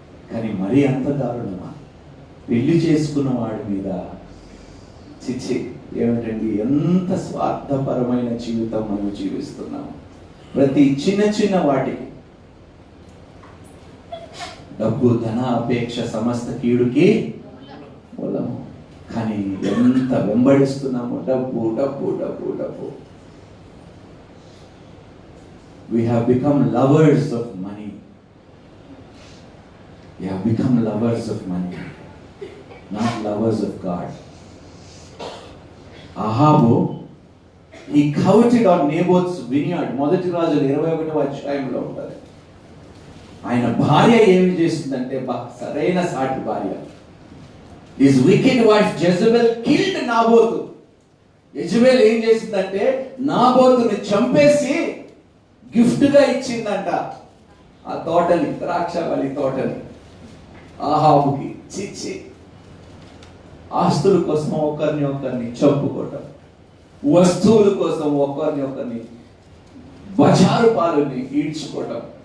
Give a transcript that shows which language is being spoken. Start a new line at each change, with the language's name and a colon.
Telugu: కానీ మరీ అంత దారుణమా? పెళ్లి చేసుకున్న వాడి మీద చిచ్చి ఏమిటండి, ఎంత స్వార్థపరమైన జీవితం మనం జీవిస్తున్నాము. ప్రతి చిన్న చిన్న వాటికి డబ్బు, ధన అపేక్ష సమస్త కీడుకి మూలము. కానీ ఎంత వెంబడిస్తున్నాము, డబ్బు డబ్బు డబ్బు డబ్బు.
English: We have become lovers of money. We have become lovers of money, not lovers of God. Ahabu, he coveted on Naboth's vineyard.
Telugu: మొదటి రాజులు 21వ అధ్యాయంలో ఉంటుంది. ఆయన భార్య ఏమి చేస్తుందంటే, సరైన సాటి భార్య.
English: His wicked wife Jezebel killed Naboth.
Telugu: Jezebel ఏం చేసిందంటే నాబోతుని చంపేసి గిఫ్ట్ గా ఇచ్చిందంట ఆ తోటని, ద్రాక్షవల్లి తోటని ఆహాబుకి. చిచ్చి, ఆస్తుల కోసం ఒకరిని చంపుకోవటం, వస్తువుల కోసం ఒకరిని బజారు పాలని ఈడ్చుకోవటం.